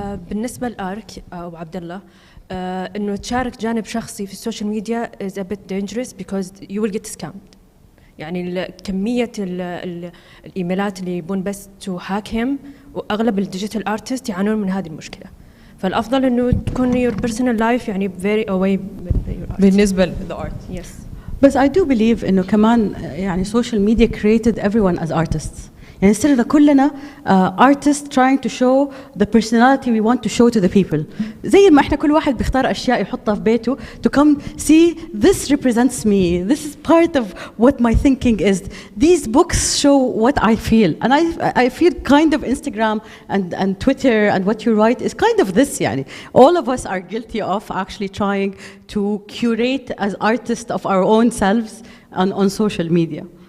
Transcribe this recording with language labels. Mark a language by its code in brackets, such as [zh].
[ar] بالنسبة لآرك أو عبد الله، إنه تشارك جانب شخصي في السوشيال ميديا [en] is a bit dangerous because you will get scammed. [ar] يعني كمية الإيميلات اللي يبون بس [en] to hack him، [ar] وأغلب الديجيتال artists يعانون من هذه المشكلة. فالأفضل إنه تكون [en] your personal life يعني very away من your art. بالنسبة the art. Yes. But I do believe [ar] إنه كمان يعني [en] social media created everyone as artists. [ar] يعني صرنا كلنا [en] artists trying to show the personality we want to show to the people. زي ما احنا كل واحد بيختار أشياء يحطها في بيته to come see this represents me. This is part of what my thinking is. These books show what I feel, and I feel kind of Instagram and Twitter and what you write is kind of this. يعني all of us are guilty of actually trying to curate as artists of our own selves on social media.